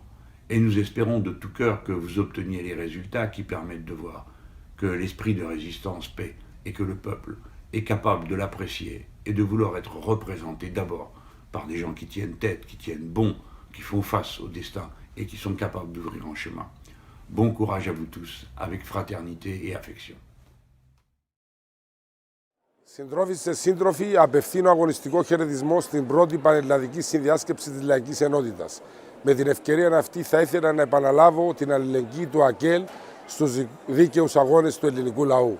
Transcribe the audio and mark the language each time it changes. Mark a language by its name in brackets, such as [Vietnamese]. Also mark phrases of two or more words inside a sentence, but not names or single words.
[French] Et nous espérons de tout cœur que vous obteniez les résultats qui permettent de voir que l'esprit de résistance paie et que le peuple est capable de l'apprécier et de vouloir être représenté d'abord par des gens qui tiennent tête, qui tiennent bon, qui font face au destin et qui sont capables d'ouvrir un chemin. Bon courage à vous tous, avec fraternité et affection. [Greek] Συντρόφισσες και σύντροφοι, απευθύνω αγωνιστικό χαιρετισμό στην πρώτη πανελλαδική συνδιάσκεψη της Λαϊκής Ενότητας. Με την ευκαιρία αυτή θα ήθελα να επαναλάβω την αλληλεγγύη του ΑΚΕΛ στους δίκαιους αγώνες του ελληνικού λαού.